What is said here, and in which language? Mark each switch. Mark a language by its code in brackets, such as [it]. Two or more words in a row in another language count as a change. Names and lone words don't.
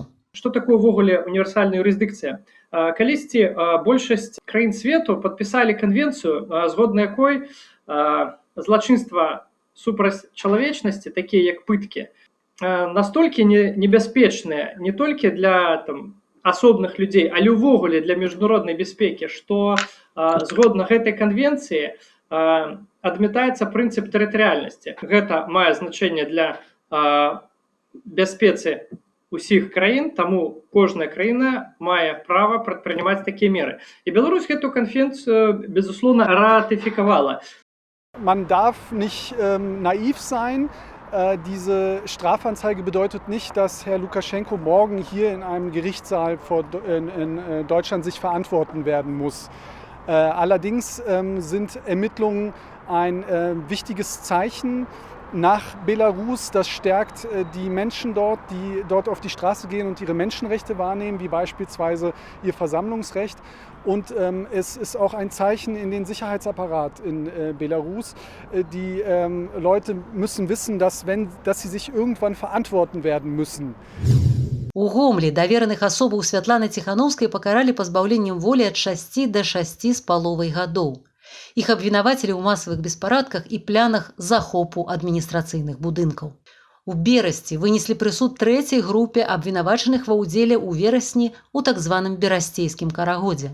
[be] Што такое ўвогуле універсальная юрысдыкцыя? Калісьці большасць краін свету падпісалі канвенцыю, згодна якой злачынства супраць чалавечнасці, такія як пыткі, настолькі небяспечныя не толькі для асобных людзей, але ўвогуле для міжнароднай бяспекі, што згодна гэтай канвенцыі адмятаецца прынцып тэрытарыяльнасці. Гэта мае значэнне для бяспецы усіх краін, таму кожная краіна мае права прадпрынимаць такія меры. І Беларусь гэту канвенцыю, безусловно, ратыфікавала. [de] Man darf nicht naiv sein. Diese Strafanzeige bedeutet nicht, dass Herr Lukaschenko morgen hier in einem Gerichtssaal in Deutschland sich verantworten werden muss. Allerdings sind Ermittlungen ein wichtiges Zeichen nach Belarus. Das stärkt die Menschen dort, die dort auf die Straße gehen und ihre Menschenrechte wahrnehmen, wie beispielsweise ihr Versammlungsrecht. Und es ist auch ein Zeichen in den Sicherheitsapparat in Belarus. Die Leute müssen wissen, dass sie sich irgendwann verantworten werden müssen. [be] У Гомлі давераных асобаў Святланы Ціханаўскай пакаралі пазбаўленнем волі ад 6 да 6,5 гадоў. Іх абвінавацілі ў масавых беспарадках і планах захопу адміністрацыйных будынкаў. У Берасці вынеслі прысуд 3-й групе абвінавачаных ва ўдзеле ў верасні ў так званым берасцейскім карагодзе.